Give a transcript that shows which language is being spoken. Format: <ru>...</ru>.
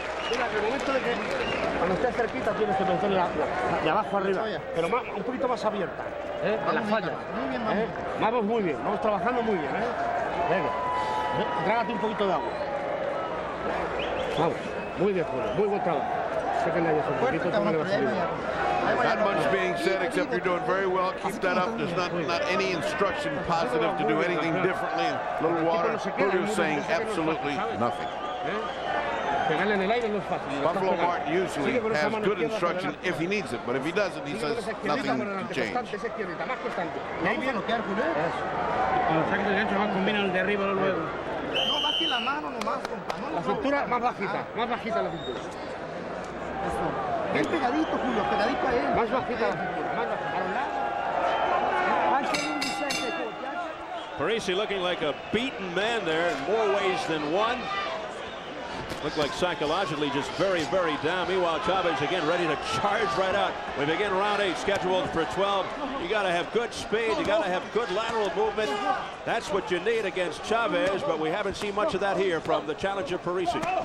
<es>Mira, en el momento de que cuando estés cerquita tienes que meterla de abajo arriba, pero un poquito más abierta, en la falla. Muy bien, vamos. Vamos muy bien, vamos trabajando muy bien, Venga, trágate un poquito de agua. Vamos, muy bien, Julio, muy buen trabajo. Sé que nadie hace un poquito, ¿cómo le va a salir?</es> <en>Not much being said except you're doing very well. Keep that up. There's not any instruction positive to do anything differently. A little water. Julio's saying absolutely nothing.</en> <es>Pegarle en el aire no es fácil.</es> <en>Buffalo Martin usually has good instruction if he needs it, but if he doesn't, he says nothing to change.</en> <es>Ahí viene lo que hace, Julio. Los saques de gancho van combinan el de arriba luego. No, baje la mano nomás, compa. La cintura más bajita la cintura. Bien pegadito, Julio, pegadito a él. Más bajita la cintura, más bajita.</es> <en>Parisi looking like a beaten man there in more ways than one. Looked like psychologically just very, very down. Meanwhile, Chavez again ready to charge right out. We begin round 8, scheduled for 12. You got to have good speed. You got to have good lateral movement. That's what you need against Chavez, but we haven't seen much of that here from the challenger Parisi.</en>